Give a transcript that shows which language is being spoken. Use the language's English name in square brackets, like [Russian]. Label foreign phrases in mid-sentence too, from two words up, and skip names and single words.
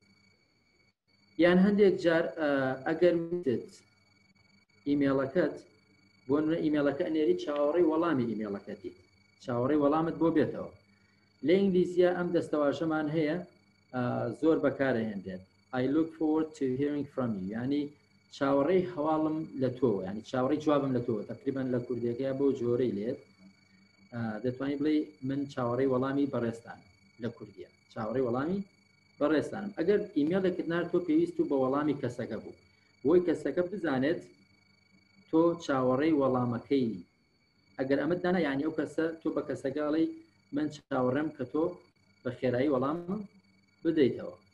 [Central Kurdish] یان هەندێک جار ئەگەر وتت ئیمێڵەکەت بۆ نمونە ئیمێڵەکە ئەنێری چاوەڕێی وەڵامی ئیمێڵەکەتی چاوەڕێی وەڵامت بۆ بێتەوە. لە ئینگلیزیە ئەم دەستەواژەمان هەیە زۆر بەکارهێنرێت [English] I look forward to hearing from you [Central Kurdish] یعنی چاوەڕێی هەواڵم لە تۆ ینی چاوەڕێی جوابم لە تۆ تقریبا لە کوردیەکەی بۆ جۆرەی لێت دەتوانی بڵێ من چاوەڕێی وەڵامی بەڕێستان لە کوردیە چاوەڕێی وەڵامی بەڕێستانم. ئەگەر ئیمێڵێکت نار تۆ پێویست و بە وەڵامی کەسەکە بوو بۆی کەسەکە بزانێت تۆ چاوەڕێی وەڵامەکەی ئەگەر ئەمەت دانا یعنی ئەو کەسە تۆ بە کەسەکەڵی من چاوەڕێم کە تۆ بە خێرایی وەڵام بدەیتەوە.